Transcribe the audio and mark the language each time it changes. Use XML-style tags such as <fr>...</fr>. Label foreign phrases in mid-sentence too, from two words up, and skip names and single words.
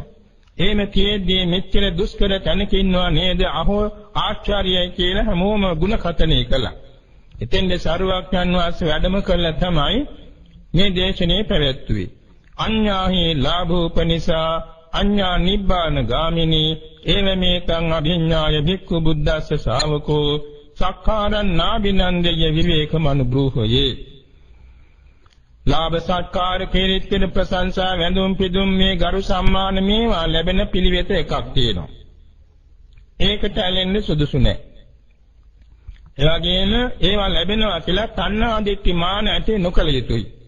<si>එහෙම කියෙද්දී මෙච්චර දුෂ්කර තැනක ඉන්නවා නේද අහෝ ආචාර්යයි කියලා හැමෝම ಗುಣ කතනේ කළා. එතෙන්ද සරුවක්යන් වහන්සේ වැඩම කළා තමයි මේ දේශනේ පැවැත්වුවේ.</si> <pi>අඤ්ඤාහි ලාභෝපනිසා අඤ්ඤා නිබ්බාන ගාමිනී එවමේතං අභිඤ්ඤාය භික්ඛු බුද්දස්ස ශාවකෝ සක්කාරං නාබිනන්දය විවේකමනුබ්‍රූහයේ.</pi> <si>ලාභ සත්කාර කීර්තින ප්‍රශංසා වැඳුම් පිදුම් මේ ගරු සම්මාන මේවා ලැබෙන පිළිවෙත එකක් තියෙනවා. ඒකට ඇලෙන්න සුදුසු නැහැ. ඒ වගේම ඒවා ලැබෙනවා කියලා තණ්හා දිට්ඨි මාන ඇති නොකළ යුතුයි.</si>